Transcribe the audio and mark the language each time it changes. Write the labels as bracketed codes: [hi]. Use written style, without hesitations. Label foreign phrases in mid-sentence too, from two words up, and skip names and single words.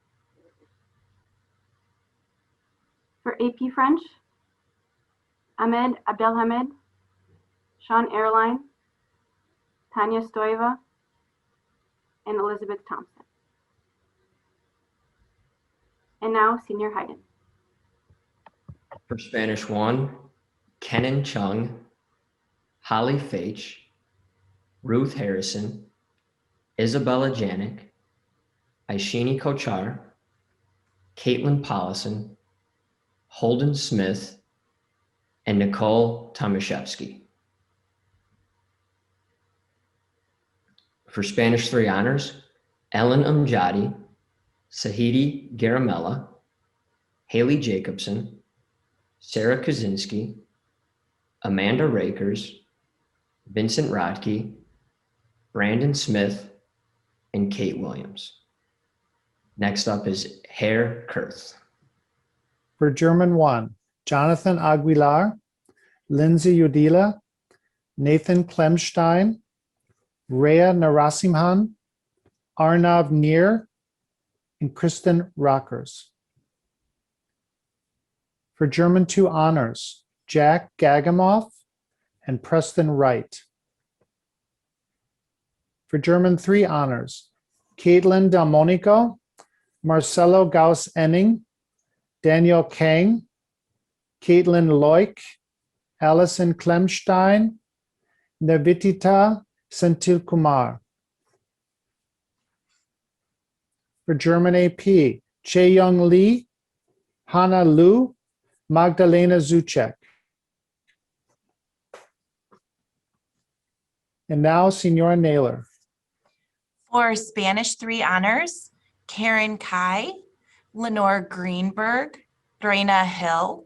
[en] For AP French, Ahmed Abdelhamed, Sean Airline, Tanya Stoiva, and Elizabeth Thompson. And now, Senior Hayden. For Spanish 1, Kenan Chung, Holly Faich, Ruth Harrison, Isabella Janik, Aishini Kochar, Caitlin Pollison, Holden Smith, and Nicole Tomaszewski. For Spanish 3 honors, Ellen Amjadi, Sahidi Garamella, Haley Jacobson, Sarah Kaczynski, Amanda Rakers, Vincent Rodke, Brandon Smith, and Kate Williams. Next up is Hare Kurth. For German 1, Jonathan Aguilar, Lindsay Udila, Nathan Klemstein, Rhea Narasimhan, Arnav Nir, and Kristen Rockers. For German 2 honors, Jack Gagamoff and Preston Wright. For German 3 honors, Caitlin Delmonico, Marcelo Gauss-Enning, Daniel Kang, Caitlin Loic, Allison Klemstein, Navitita Senthilkumar. For German AP, Chae-Young Lee, Hannah Liu, Magdalena Zuchek. And now, Senora Naylor. For Spanish 3 honors, Karen Kai, Lenore Greenberg, Drena Hill,